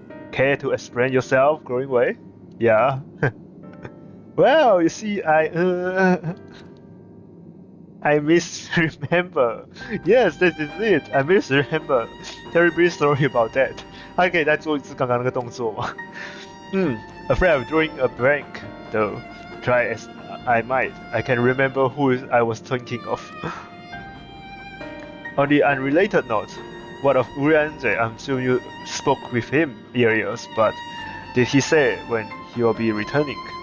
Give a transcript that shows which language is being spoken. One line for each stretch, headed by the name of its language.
English: Care to explain yourself, growing way? Yeah. Well, you see, I misremember. Yes, this is it. I misremember. Terribly sorry about that.
Chinese: 他可以再做一次刚刚那个动作吗？
English: Afraid of drawing a blank, though. Try as I might, I can remember who I was thinking of. On the unrelated note, what of Urianze? I'm sure you spoke with him earlier, but did he say when he will be returning?